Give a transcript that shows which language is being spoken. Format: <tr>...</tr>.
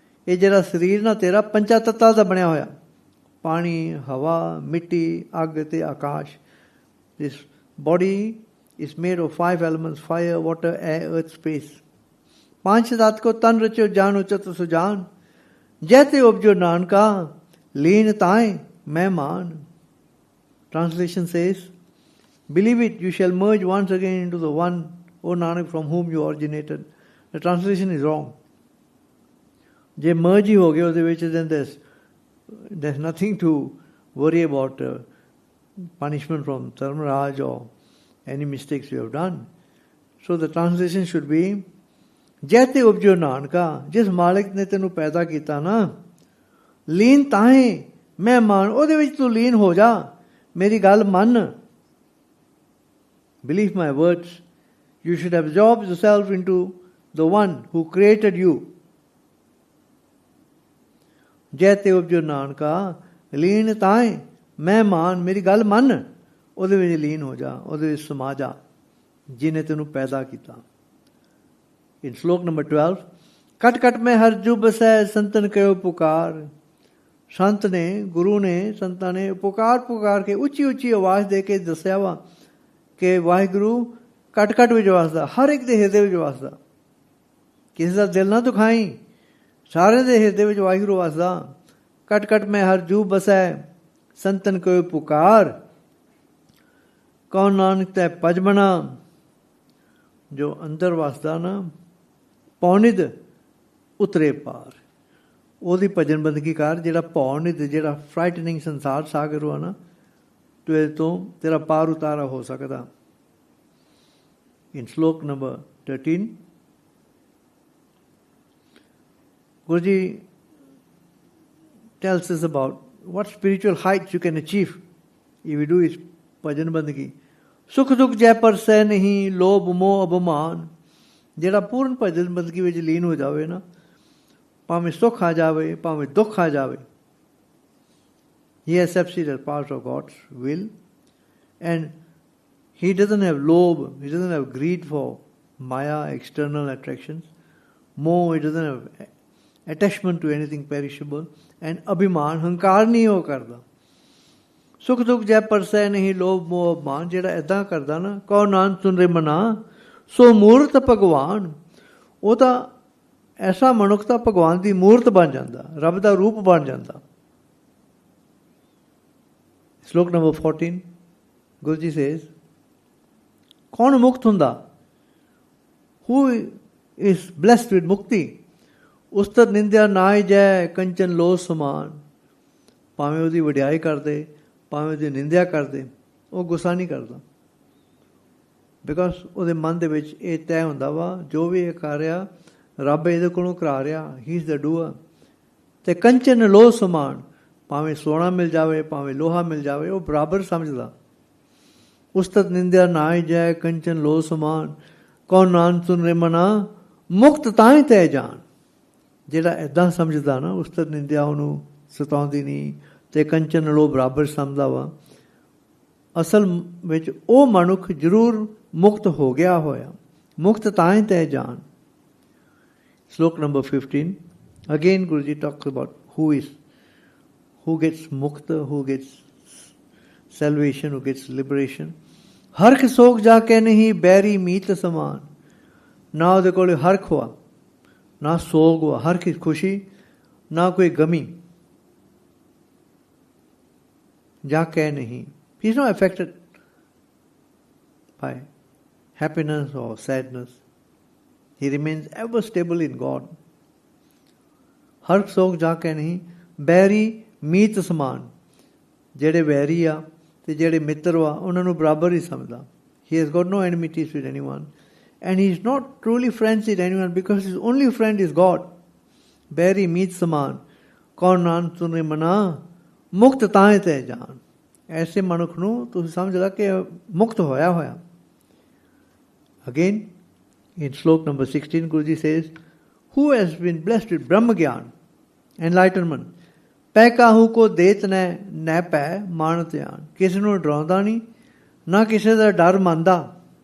<pa>ਇਹ ਜਿਹੜਾ ਸਰੀਰ ਨਾ ਤੇਰਾ, ਪੰਜਾਂ ਤੱਤਾਂ ਦਾ ਬਣਿਆ ਹੋਇਆ. ਪਾਣੀ, ਹਵਾ, ਮਿੱਟੀ, ਅੱਗ ਤੇ ਆਕਾਸ਼.</pa> <en>This body is made of 5 elements: fire, water, air, earth, space.</en> <pa>ਪੰਜ ਤਤ ਕੋ ਤਨ ਰਚਿਓ, ਜਾਨੋ ਚਤੁਰ ਸੁਜਾਨ. ਜੈ ਤੇ ਉਪਜੋ ਨਾਨਕਾ, ਲੀਨ ਤਾਏ ਮਹਿਮਾਨ.</pa> <en>Translation says, believe it, you shall merge once again into the one, O Nanak, from whom you originated. The translation is wrong.</en> <pa>ਜੇ merge ਹੀ ਹੋ ਗਏ ਉਹਦੇ ਵਿੱਚ,</pa> <en>then there's nothing to worry about punishment from Dharmaraj or any mistakes you have done.</en> <pa>So the translation should be, ਜੈਤੇ ਉਪਜੋ ਨਾਨਕਾ, ਜਿਸ ਮਾਲਿਕ ਨੇ ਤੈਨੂੰ ਪੈਦਾ ਕੀਤਾ ਨਾ, ਲੀਨ ਤਾਹੀਂ ਮਹਿਮਾਨ, ਉਹਦੇ ਵਿੱਚ ਤੂੰ ਲੀਨ ਹੋ ਜਾ, ਮੇਰੀ ਗੱਲ ਮੰਨ.</pa> <en>Believe my words. You should absorb yourself into the one who created you.</en> <pa>ਜੈਤੇ ਉਪਜੋ ਨਾਨਕਾ, ਲੀਨ ਤਾਹੀਂ ਮਹਿਮਾਨ, ਮੇਰੀ ਗੱਲ ਮੰਨ, ਉਹਦੇ ਵਿੱਚ ਲੀਨ ਹੋ ਜਾ, ਉਹਦੇ ਵਿੱਚ ਸਮਾ ਜਾ, ਜਿਹਨੇ ਤੈਨੂੰ ਪੈਦਾ ਕੀਤਾ.</pa> <en>In slok number 12,</en> <pa>ਕਟ ਕਟ ਮੈਂ ਹਰ ਜੁ ਬਸੈ ਸੰਤਨ ਕਹਿਓ ਪੁਕਾਰ. ਸੰਤ ਨੇ, ਗੁਰੂ ਨੇ, ਸੰਤਾਂ ਨੇ ਪੁਕਾਰ ਕੇ ਉੱਚੀ ਉੱਚੀ ਆਵਾਜ਼ ਦੇ ਕੇ ਦੱਸਿਆ ਵਾ ਕਿ ਵਾਹਿਗੁਰੂ ਕਟ ਕਟ ਵਿੱਚ ਵਸਦਾ, ਹਰ ਇੱਕ ਦੇ ਹਿਰਦੇ ਵਿੱਚ ਵਸਦਾ. ਕਿਸੇ ਦਾ ਦਿਲ ਨਾ ਦੁਖਾਈ, ਸਾਰਿਆਂ ਦੇ ਹਿਰਦੇ ਵਿੱਚ ਵਾਹਿਗੁਰੂ ਵਸਦਾ. ਕਟ ਕਟ ਮੈਂ ਹਰ ਜੂ ਬਸੈ ਸੰਤਨ ਕਹਿਓ ਪੁਕਾਰ. ਕੌਣ ਨਾਨਕ ਤੈ ਭਜ ਬਣਾ, ਜੋ ਅੰਦਰ ਵਸਦਾ ਨਾ, ਪੌਨਿਧ ਉਤਰੇ ਪਾਰ. ਉਹਦੀ ਭਜਨ ਬੰਦਗੀ ਕਰ, ਜਿਹੜਾ ਪੌਨਿਧ, ਜਿਹੜਾ ਫਰਾਈਟਨਿੰਗ ਸੰਸਾਰ ਸਾਗਰ ਵਾ ਨਾ, ਤੂੰ ਇਹਦੇ ਤੋਂ ਤੇਰਾ ਪਾਰ ਉਤਾਰਾ ਹੋ ਸਕਦਾ.</pa> <en>In slok number 13, Guruji tells us about what spiritual heights you can achieve if you do his bhajan bandagi.</en> <pa>ਸੁਖ ਦੁੱਖ ਜੈ ਪਰਸੈ ਨਹੀਂ, ਲੋਭ ਮੋਹ ਅਭਿਮਾਨ. ਜਿਹੜਾ ਪੂਰਨ ਭਜਨ ਬੰਦਗੀ ਵਿੱਚ ਲੀਨ ਹੋ ਜਾਵੇ ਨਾ, ਭਾਵੇਂ ਸੁੱਖ ਆ ਜਾਵੇ,</pa> <en>ਭਾਵੇਂ ਦੁੱਖ ਆ ਜਾਵੇ, he accepts it as part of God's will, and he doesn't have lobh, he doesn't have greed for maya, external attractions, moh, he doesn't have attachment to anything perishable, and abhiman, hankar</en> <pa>ਨਹੀਂ ਉਹ ਕਰਦਾ. ਸੁਖ ਦੁੱਖ ਜੈ ਪਰਸੈ ਨਹੀਂ, ਲੋਭ ਮੋਹ ਅਭਿਮਾਨ. ਜਿਹੜਾ ਇੱਦਾਂ ਕਰਦਾ ਨਾ, ਕਉ ਨਾਨਕ ਸੁਨਰੇ ਮਨਾ, ਸੋ ਮੂਰਤ ਭਗਵਾਨ. ਉਹ ਤਾਂ ਐਸਾ ਮਨੁੱਖ ਤਾਂ ਭਗਵਾਨ ਦੀ ਮੂਰਤ ਬਣ ਜਾਂਦਾ, ਰੱਬ ਦਾ ਰੂਪ ਬਣ ਜਾਂਦਾ.</pa> <en>Slok number 14, Guru Ji says,</en> <pa>ਕੌਣ ਮੁਕਤ ਹੁੰਦਾ?</pa> <en>Who is blessed with mukti?</en> <pa>ਉਸਤਤ ਨਿੰਦਿਆ ਨਾਇ ਜੈ, ਕੰਚਨ ਲੋ ਸਮਾਨ. ਭਾਵੇਂ ਉਹਦੀ ਵਡਿਆਈ ਕਰਦੇ, ਭਾਵੇਂ ਉਹਦੀ ਨਿੰਦਿਆ ਕਰਦੇ, ਉਹ ਗੁੱਸਾ ਨਹੀਂ ਕਰਦਾ. ਬਿਕਾਜ਼ ਉਹਦੇ ਮਨ ਦੇ ਵਿੱਚ ਇਹ ਤੈਅ ਹੁੰਦਾ ਵਾ, ਜੋ ਵੀ ਇਹ ਕਰ ਰਿਹਾ, ਰੱਬ ਇਹਦੇ ਕੋਲੋਂ ਕਰਾ ਰਿਹਾ,</pa> <en>He is the doer.</en> <pa>ਅਤੇ ਕੰਚਨ ਲੋਹ ਸਮਾਨ, ਭਾਵੇਂ ਸੋਨਾ ਮਿਲ ਜਾਵੇ, ਭਾਵੇਂ ਲੋਹਾ ਮਿਲ ਜਾਵੇ, ਉਹ ਬਰਾਬਰ ਸਮਝਦਾ. ਉਸਤਤ ਨਿੰਦਿਆ ਨਾਇ ਜੈ, ਕੰਚਨ ਲੋਹ ਸਮਾਨ. ਕੌਣ ਨਾਨਕ ਸੁਨਰੇ ਮਨਾ, ਮੁਕਤ ਤਾਂ ਹੀ ਤੈ ਜਾਣ. ਜਿਹੜਾ ਇੱਦਾਂ ਸਮਝਦਾ ਨਾ, ਉਸਤਤ ਨਿੰਦਿਆ ਉਹਨੂੰ ਸਤਾਉਂਦੀ ਨਹੀਂ, ਅਤੇ ਕੰਚਨ ਲੋਹ ਬਰਾਬਰ ਸਮਝਦਾ ਵਾ, ਅਸਲ ਵਿੱਚ ਉਹ ਮਨੁੱਖ ਜ਼ਰੂਰ ਮੁਕਤ ਹੋ ਗਿਆ ਹੋਇਆ. ਮੁਕਤ ਤਾਂ ਹੀ ਤੈ ਜਾਣ.</pa> <en>Slok number 15. Again Guruji talks about who gets mukta, who gets salvation, who gets liberation.</en> <pa>ਹਰਖ ਸੋਖ ਜਾ ਕੇ ਨਹੀਂ, ਬੈਰੀ ਮੀਤ ਸਮਾਨ. ਨਾ ਉਹਦੇ ਕੋਲ ਹਰਖ ਹੋਆ, ਨਾ ਸੋਗ ਹੋਆ. ਹਰਖ ਖੁਸ਼ੀ, ਨਾ ਕੋਈ ਗਮੀ. ਜਾ ਕੇ ਨਹੀਂ.</pa> <en>He is not affected by happiness or sadness. He remains ever stable in God.</en> <pa>ਹਰ ਸੋਖ ਜਾ ਕੇ ਨਹੀਂ, ਬੈਰੀ ਮੀਤ ਸਮਾਨ. ਜਿਹੜੇ ਵੈਰੀ ਆ ਅਤੇ ਜਿਹੜੇ ਮਿੱਤਰ ਵਾ, ਉਹਨਾਂ ਨੂੰ ਬਰਾਬਰ ਹੀ ਸਮਝਦਾ.</pa> <en>He has got no enmities with anyone, and he is not truly friends with anyone because his only friend is God.</en> <pa>ਬੈਰੀ ਮੀਤ ਸਮਾਨ. ਕੌਣ ਨਾਨਕ ਸੁਨਰੇ ਮਨਾ, ਮੁਕਤ ਤਾਂ ਹੀ ਤੈ ਜਾਣ. ਐਸੇ ਮਨੁੱਖ ਨੂੰ ਤੁਸੀਂ ਸਮਝ ਲਾ ਕਿ ਮੁਕਤ ਹੋਇਆ ਹੋਇਆ.</pa> <en>Again, in slok number 16, Guruji says, who has been blessed with Brahma Gyan, enlightenment,</en> <pa>ਪੈ ਕਾਹੂ ਕੋ ਦੇਤ ਨੈ ਪੈ ਮਾਨ ਧਿਆਨ. ਕਿਸੇ ਨੂੰ ਡਰਾਉਂਦਾ ਨਹੀਂ, ਨਾ ਕਿਸੇ ਦਾ ਡਰ ਮੰਨਦਾ.</pa>